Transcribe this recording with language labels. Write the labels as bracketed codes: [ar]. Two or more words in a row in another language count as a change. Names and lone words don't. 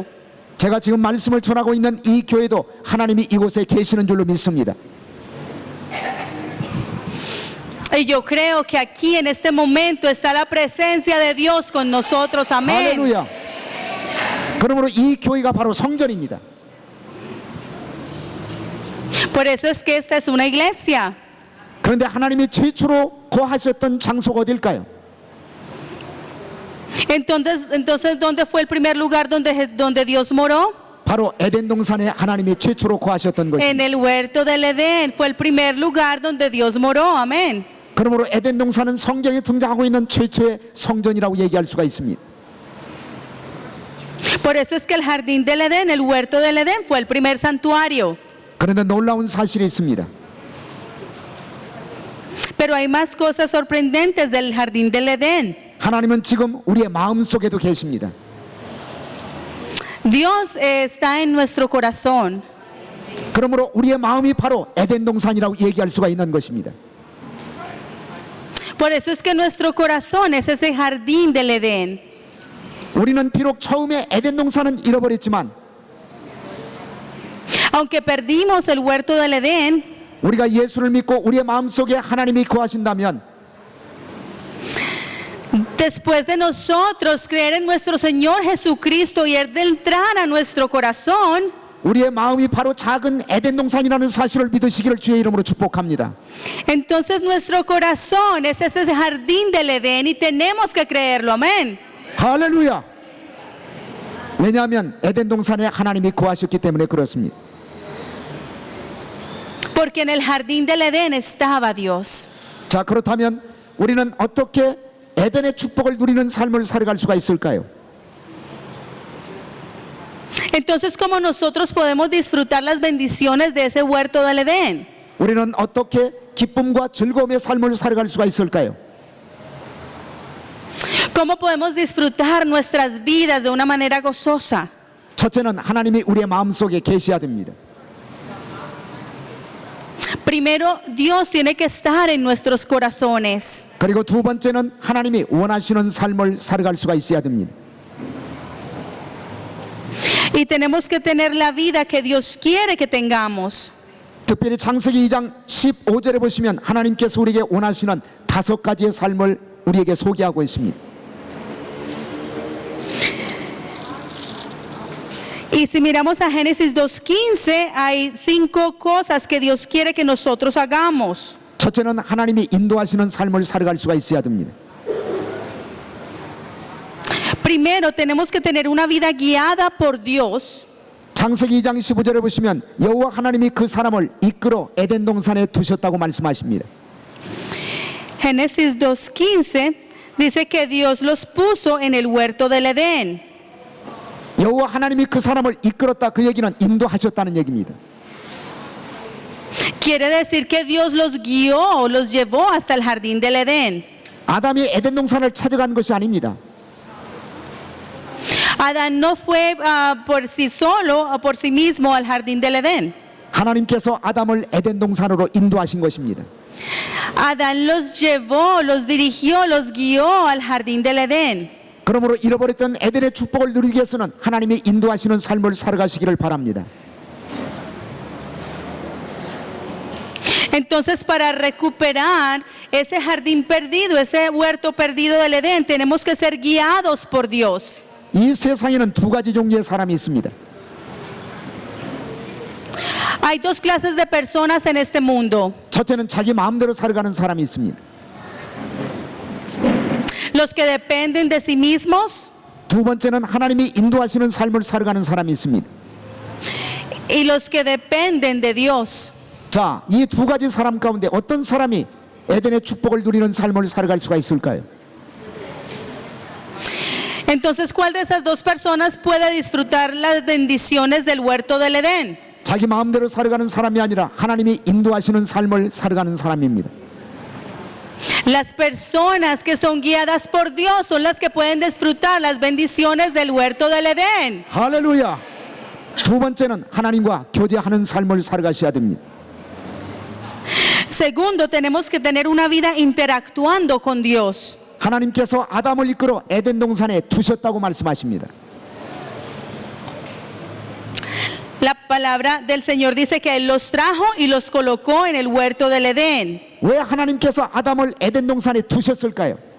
[ko] 제가 지금 말씀을 전하고 있는 이 교회도 하나님이 이곳에 계시는 줄로 믿습니다. [es] Y yo creo que aquí en este momento está la presencia de Dios con nosotros. Amén. [ko] 할렐루야. 그러므로 이 교회가 바로 성전입니다. [es] Por eso es que esta es una iglesia. [ko] 그런데 하나님이 최초로 거하셨던 장소가 어딜까요? [es] Entonces, ¿dónde fue el primer lugar donde Dios moró? [ko] 바로 에덴 동산에 하나님이 최초로 거하셨던 [es] En [ko] 것입니다. [es] el huerto del Edén fue el primer lugar donde Dios moró. Amén. [ko] 그러므로 에덴 동산은 성경에 등장하고 있는 최초의 성전이라고 얘기할 수가 있습니다. [es] Por eso es que el jardín del Edén, el huerto del Edén, fue el primer santuario. [ko] 그런데 놀라운 사실이 있습니다. [es] Pero hay más cosas sorprendentes del jardín del Edén. [ko] 하나님은 지금 우리의 마음 속에도 계십니다. [es] Dios está en nuestro corazón. [ko] 그러므로 우리의 마음이 바로 에덴 동산이라고 얘기할 수가 있는 것입니다. [es] Por eso es que nuestro corazón es ese jardín del Edén. [ko] 우리는 비록 처음에 에덴 동산은 잃어버렸지만 [es] Aunque perdimos el huerto del Edén, [ko] 우리가 예수를 믿고 우리의 마음속에 하나님이 거하신다면 [es] después de nosotros creer en nuestro Señor Jesucristo y Él de entrar a nuestro corazón, [ko] 우리의 마음이 바로 작은 에덴 동산이라는 사실을 믿으시기를 주의 이름으로 축복합니다. [es] entonces nuestro corazón es ese jardín del Edén y tenemos que creerlo. Amén. [ko] 할렐루야. 왜냐하면 에덴 동산에 하나님이 거하셨기 때문에 그렇습니다. [es] Porque en el jardín del Edén estaba Dios. [ko] 자, 그렇다면 우리는 어떻게 에덴의 축복을 누리는 삶을 살아갈 수가 있을까요? [es] Entonces, ¿cómo nosotros podemos disfrutar las bendiciones de ese huerto del Edén? [ko] 우리는 어떻게 기쁨과 즐거움의 삶을 살아갈 수가 있을까요? [es] ¿Cómo podemos disfrutar nuestras vidas de una manera gozosa? [ko] 첫째는 하나님이 우리의 마음속에 계셔야 됩니다. [es] Primero, Dios tiene que estar en nuestros corazones. [ko] 그리고 두 번째는 하나님이 원하시는 삶을 살아갈 수가 있어야 됩니다. [es] Y tenemos que tener la vida que Dios quiere que tengamos. [ko] 특별히 창세기 2장 15절에 보시면 하나님께서 우리에게 원하시는 5가지의 삶을 우리에게 소개하고 있습니다. [es] Y si miramos a Génesis 2:15, hay 5 cosas que Dios quiere que nosotros hagamos. [ko] 첫째는 하나님이 인도하시는 삶을 살아갈 수가 있어야 됩니다. [es] Primero, tenemos que tener una vida guiada por Dios. [ko] 창세기 2장 15절에 보시면 여호와 하나님이 그 사람을 이끌어 에덴 동산에 두셨다고 말씀하십니다. [es] Génesis 2:15 dice que Dios los puso en el huerto del Edén. [ko] 여호와 하나님이 그 사람을 이끌었다, 그 얘기는 인도하셨다는 얘기입니다. [es] Quiere decir que Dios los guió, los llevó hasta el jardín del Edén. [ko] 아담이 에덴 동산을 찾아간 것이 아닙니다. [es] Adán no fue por sí solo o por sí mismo al jardín del Edén. [ko] 하나님께서 아담을 에덴 동산으로 인도하신 것입니다. [es] Adán los llevó, los dirigió, los guió al jardín del Edén. [ko] 그러므로 잃어버렸던 에덴의 축복을 누리기 위해서는 하나님이 인도하시는 삶을 살아가시기를 바랍니다. [es] Entonces, para recuperar ese jardín perdido, ese huerto perdido del Edén, tenemos que ser guiados por Dios. [ko] 이 세상에는 2가지 종류의 사람이 있습니다. [es] Hay 2 clases de personas en este mundo. [ko] 첫째는 자기 마음대로 살아가는 사람이 있습니다. [es] Los que dependen de sí mismos. [ko] 두 번째는 하나님이 인도하시는 삶을 살아가는 사람이 있습니다. [es] Y los que dependen de Dios. [ko] 자, 이 2가지 사람 가운데 어떤 사람이 에덴의 축복을 누리는 삶을 살아갈 수가 있을까요? [es] Entonces, ¿cuál de esas 2 personas puede disfrutar las bendiciones del huerto del Edén? [ko] 자기 마음대로 살아가는 사람이 아니라 하나님이 인도하시는 삶을 살아가는 사람입니다. [es] Las personas que son guiadas por Dios son las que pueden disfrutar las bendiciones del huerto del Edén. [ko] 할렐루야. 두 번째는 하나님과 교제하는 삶을 살아가셔야 됩니다. [es] Segundo, tenemos que tener una vida interactuando con Dios. [ko] 하나님께서 아담을 이끌어 에덴 동산에 두셨다고 말씀하십니다. [es] La palabra del Señor dice que Él los trajo y los colocó en el huerto del Edén. [ko] 왜 하나님께서 아담을 에덴 동산에 두셨을까요?